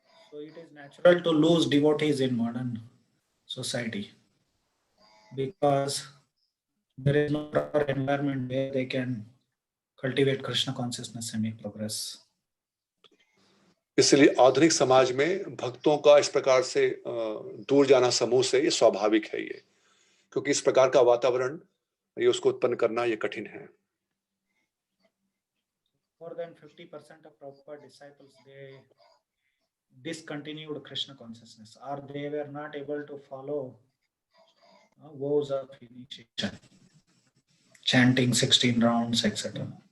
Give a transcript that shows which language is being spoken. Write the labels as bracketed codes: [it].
[en] So it is natural to lose devotees in modern society because there is no proper environment where they can cultivate Krishna consciousness and make progress. [hi] इसलिए आधुनिक समाज में भक्तों का इस प्रकार से दूर जाना समूह से ये स्वाभाविक है, ये क्योंकि इस प्रकार का वातावरण ये उसको उत्पन्न करना ये कठिन है। [en] More than 50% of Prabhupada disciples, they discontinued Krishna consciousness, or they were not able to follow vows of initiation, chanting 16 rounds, etc.